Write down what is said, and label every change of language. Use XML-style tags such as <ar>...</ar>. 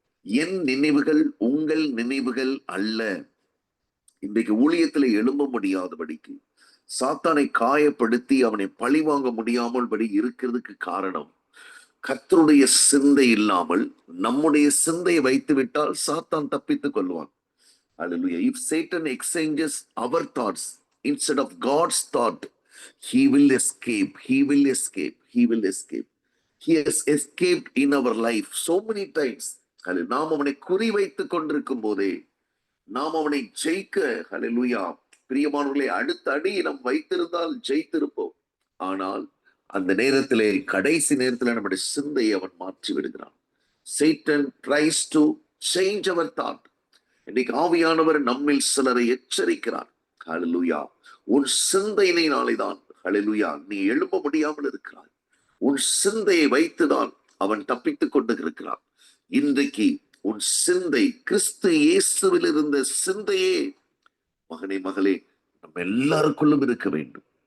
<ta>என் நினைவுகள் உங்கள் நினைவுகள் அல்ல. இன்றைக்கு ஊழியத்தில் எழும்ப முடியாதபடிக்கு, சாத்தானை காயப்படுத்தி அவனை பழி வாங்க முடியாமல் படி இருக்கிறதுக்கு காரணம், கர்த்தருடைய சிந்தை இல்லாமல் நம்முடைய சிந்தையை வைத்து விட்டால் சாத்தான் தப்பித்துக் கொள்வான்.</ta> <en>Hallelujah. If Satan exchanges our thoughts instead of God's thought, he will escape. He has escaped in our life so many times.</en> <ta>நாம் அவனை குறிவைத்துக் கொண்டிருக்கும் போதே நாம் அவனை ஜெயிக்க, ஹல்லேலூயா, பிரியமானவர்களே, அடுத்த அடி நாம் வைத்திருந்தால் ஜெயித்திருப்போம். ஆனால் அந்த நேரத்திலே, கடைசி நேரத்தில் நம்முடைய சிந்தையை அவன் மாற்றி விடுகிறான்.</ta> <en>Satan tries to change our thought.</en> <ta>இன்னைக்கு ஆவியானவர் நம்மில் சிலரை எச்சரிக்கிறார். ஹல்லேலூயா. உன் சிந்தையினாலே தான், ஹல்லேலூயா, நீ எழும்ப முடியாமல் இருக்கிறாய். உன் சிந்தையை வைத்துதான் அவன் தப்பித்துக் கொண்டு இருக்கிறான். இன்றைக்கு உன் சிந்தை கிறிஸ்து இயேசுவில் இருந்த சிந்தையே, மகனே மகளே, நம்ம எல்லாருக்குள்ளும் இருக்க வேண்டும்.</ta>